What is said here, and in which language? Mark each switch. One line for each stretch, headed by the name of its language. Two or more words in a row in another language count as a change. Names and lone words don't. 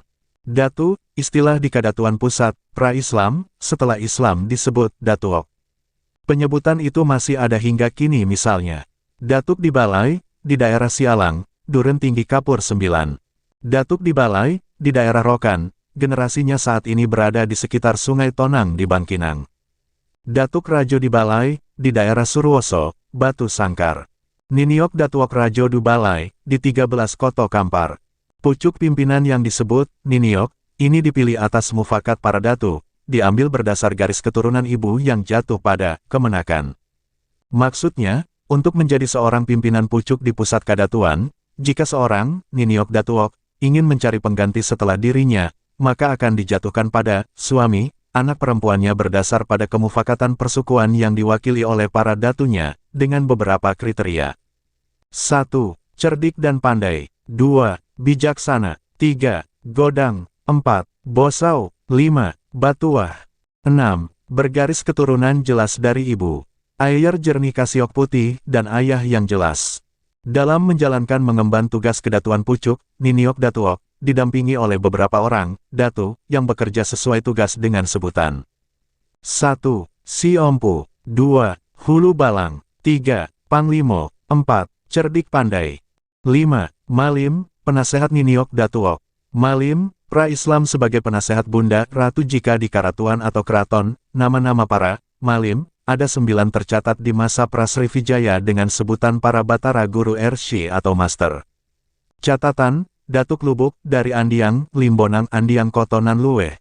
Indonesian: Datu, istilah di Kadatuan Pusat, pra-Islam, setelah Islam disebut Datuok. Penyebutan itu masih ada hingga kini, misalnya Datuk di Balai, di daerah Sialang, Duren Tinggi Kapur 9. Datuk di Balai, di daerah Rokan, generasinya saat ini berada di sekitar Sungai Tonang di Bangkinang. Datuk Rajo di Balai, di daerah Surwoso, Batu Sangkar. Niniok Datuok Rajo du Balai, di 13 Koto Kampar. Pucuk pimpinan yang disebut Niniok, ini dipilih atas mufakat para datu, diambil berdasar garis keturunan ibu yang jatuh pada kemenakan. Maksudnya, untuk menjadi seorang pimpinan pucuk di pusat Kadatuan, jika seorang Niniok Datuok ingin mencari pengganti setelah dirinya, maka akan dijatuhkan pada suami, anak perempuannya berdasar pada kemufakatan persukuan yang diwakili oleh para datunya, dengan beberapa kriteria. 1. Cerdik dan pandai. 2. Bijaksana. 3.
Minangkabau: Godang. 4. Bosau. 5. Batuah. 6.
Indonesian: Bergaris keturunan jelas dari ibu.
Minangkabau: Ayer jernih kasiok putih
Indonesian: dan ayah yang jelas. Dalam menjalankan mengemban tugas kedatuan pucuk, Niniok Datuok didampingi oleh beberapa orang datu yang bekerja sesuai tugas dengan sebutan. 1. Si Ompu. 2. Hulu Balang. 3. Panglimo. 4. Cerdik pandai. 5. Malim, penasehat Niniok Datuok. Malim, pra-Islam sebagai penasehat Bunda Ratu jika di Karatuan atau Keraton. Nama-nama para Malim ada 9 tercatat di masa Prasrivijaya dengan sebutan para Batara Guru Ershi atau Master. Catatan, Datuk Lubuk dari Andiang, Limbonang Andiang Kotonan Luweh.